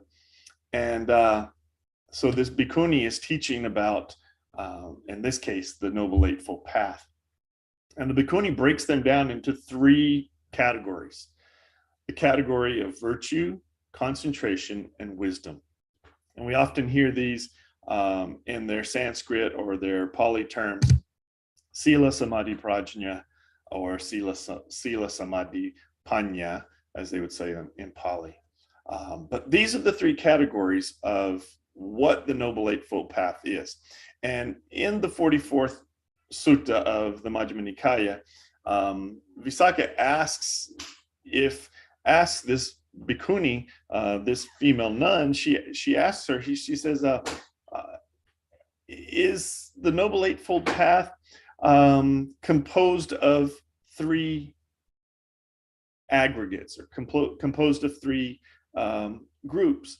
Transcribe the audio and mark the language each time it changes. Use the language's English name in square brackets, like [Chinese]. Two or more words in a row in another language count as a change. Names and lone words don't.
[English] And so this bhikkhuni is teaching about, in this case, the Noble Eightfold Path. And the Bhikkhuni breaks them down into three categories: the category of virtue, concentration, and wisdom. And we often hear these in their Sanskrit or their Pali terms: [Sanskrit] sila, samadhi, prajna, or [Pali] sila, samadhi, panya, [English] as they would say in Pali. But these are the three categories of what the Noble Eightfold Path is. And in the 44th Sutta of the Majjhima Nikaya, Visakha asks this bhikkhuni, this female nun, she asks her, she says, is the Noble Eightfold Path composed of three aggregates, or composed of three groups?